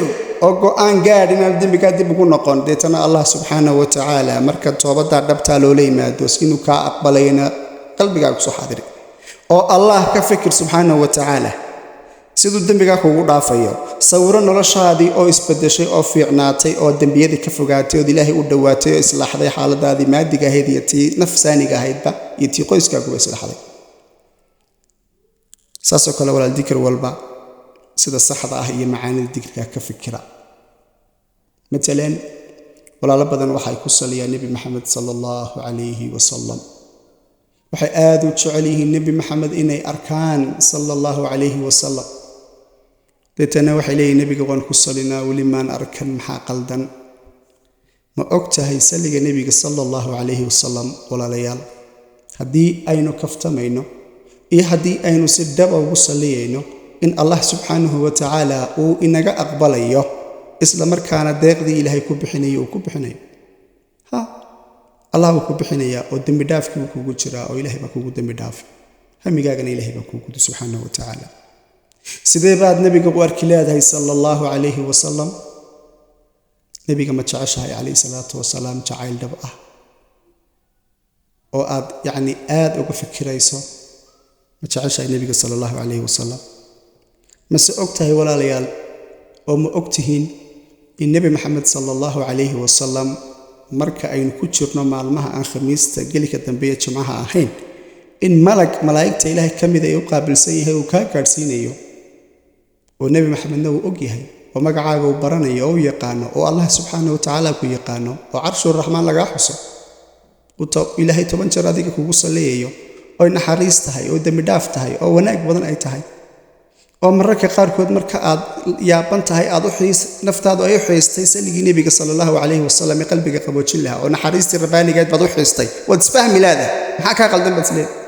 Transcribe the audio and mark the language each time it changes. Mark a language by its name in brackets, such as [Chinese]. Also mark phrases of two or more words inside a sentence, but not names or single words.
[Somali] oo go'aan gaadh inaad dambiga dib ugu noqon deetana [Arabic] الله سبحانه وتعالى [Somali] marka toobada dhabta loo leeyahay inuu ka aqbalayna qalbigaaga ku soo xaadiri oo Allah ka fikir [Arabic] سبحانه وتعالى [Somali] sidoo dambiga kugu dhaafayo sawiro noloshaadii oo isbedeshay oo fiicnaatay oo dambiyadii ka fogaatay oo ilaahay u dhawaatay oo islaaxday xaaladaadii maadiga ahayd iyo tii nafsaaniga ahaydba iyo tii qoyskaaga u islaaxday saasoo kale walaal dikr walba sida saxda ah iyo macaanida dikriga ka fikira مثلا walaalo badan waxay ku saliyaan nabi maxamed [Arabic] صلى الله عليه وسلم [Somali] waxay aad u jecel yihiin nabi maxamed inay arkaan [Arabic] صلى الله عليه وسلم [Somali] deetana waxay leeyihiin nabiga waan ku salinaa weli maan arkan maxaa qaldan ma ogtahay saliga nabiga [Arabic] صلى الله عليه وسلم [Somali] walaalayaal haddii aynu kaftamayno iyo haddii aynu si dhab ugu saliyayno in [Arabic] الله سبحانه وتعالى [Somali] uu inaga aqbalayo isla markaana deeqdii ilaahay ku bixinayo uu ku bixinayo Allah uu ku bixinaya oo dambi dhaafkii uu kugu jira oo ilaahay baa kugu dambi dhaaf hamigaagana ilaahay baa kugu gudo [Arabic] سبحانه وتعالى [Somali] sidee baad nabiga u arki leedahay [Arabic] صلى الله عليه وسلم [Somali] nabiga ma jeceshahay [Arabic] عليه الصلاة والسلام [Somali] jacayl dhab ah oo aad yani aad uga fikirayso ma jeceshahay nabiga [Arabic] صلى الله عليه وسلم [Somali] ma se ogtahay walaalayaal oo ma ogtihiin in nabi maxamed [Arabic] صلى الله عليه وسلم [Somali] marka aynu ku jirno maalmaha aan khamiista gelika dambe ee jimcaha ahayn in malaa'igta ilaahay ka mid ay u qaabilsan yahay uu kaa gaadhsiinayo oo nebi maxamedna uu og yahay oo magacaaga uu baranayo oo u yaqaano oo [Arabic] الله سبحانه وتعالى [Somali] ku yaqaano oo [Arabic] عرش الرحمن [Somali] lagaa xuso ilaahay 10 jeer adiga kugu saleeyayo oo naxariis tahay oo dambi dhaaf tahay oo wanaag badan ay tahay oo mararka qaarkood marka aad yaaban tahay aad u xiis naftaadu ay u xiistay saligii nabiga [Arabic] صلى الله عليه وسلم [Somali] qalbiga qaboojin lahaa oo naxariistii rabbaaniga baad u xiistay wad isfahmi laada maxaa ka qaldan basle